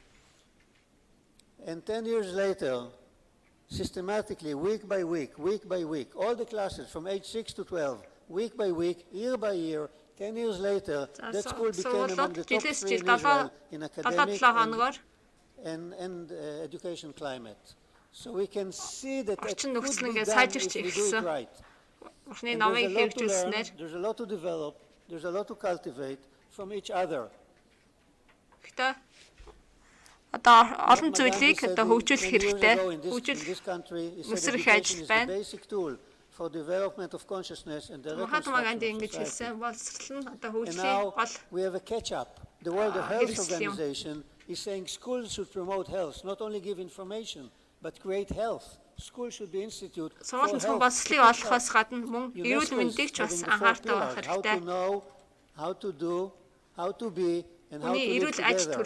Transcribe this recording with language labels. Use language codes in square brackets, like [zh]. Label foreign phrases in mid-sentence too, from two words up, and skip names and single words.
[en] And 10 years later, systematically, week by week, all the classes from age 6 to 12, week by week, year by year, 10 years later, that school became among the top 3 in Israel in academic and education climate. So we can see that that could be done if we do it right. And there's a lot to learn, there's a lot to develop, there's a lot to cultivate from each other. [mn] Одоо олон зүйлийг одоо хөгжүүлэх хэрэгтэй. Өсрөх ажил байна. [en] For development of consciousness and the reconstruction of society. And now we have a catch-up. The World Health Organization is saying schools should promote health, not only give information, but create health. Schools should be institute for health. UNESCO is how to know, how to do, how to be, and how to live together.